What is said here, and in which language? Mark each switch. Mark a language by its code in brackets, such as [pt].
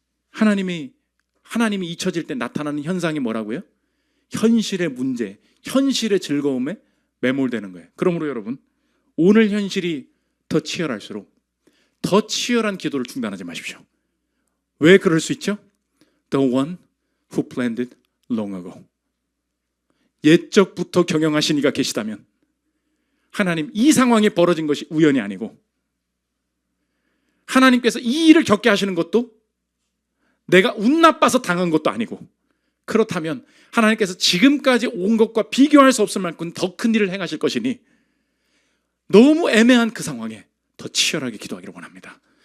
[ko] 하나님이 잊혀질 때 나타나는 현상이 뭐라고요? 현실의 문제, 현실의 즐거움에 매몰되는 거예요. 그러므로 여러분, 오늘 현실이 더 치열할수록 더 치열한 기도를 중단하지 마십시오. 왜 그럴 수 있죠? [en] The one who planned it long ago. [ko] 옛적부터 경영하신 이가 계시다면 하나님, 이 상황이 벌어진 것이 우연이 아니고 하나님께서 이 일을 겪게 하시는 것도 내가 운 나빠서 당한 것도 아니고, 그렇다면 하나님께서 지금까지 온 것과 비교할 수 없을 만큼 더 큰 일을 행하실 것이니 너무 애매한 그 상황에 더 치열하게 기도하기를 원합니다.